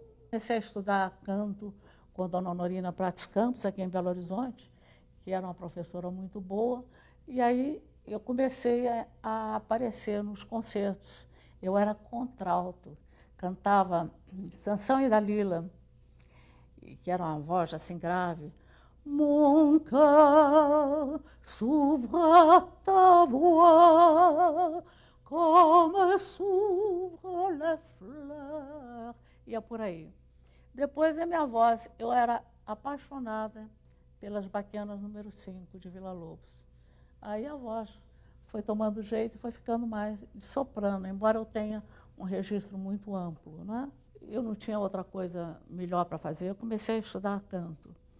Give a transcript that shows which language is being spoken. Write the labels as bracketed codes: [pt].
[pt] Comecei a estudar canto com a dona Honorina Prates Campos, aqui em Belo Horizonte, que era uma professora muito boa, e aí eu comecei a aparecer nos concertos. Eu era contralto, cantava Sansão e Dalila, que era uma voz assim grave. [fr] Mon cœur s'ouvre à ta voix, comme s'ouvrent les fleurs. [pt] Ia por aí. Depois, a minha voz, eu era apaixonada pelas Baquianas número 5 de Vila Lobos. Aí a voz foi tomando jeito e foi ficando mais de soprano, embora eu tenha um registro muito amplo, né? Eu não tinha outra coisa melhor para fazer, eu comecei a estudar canto.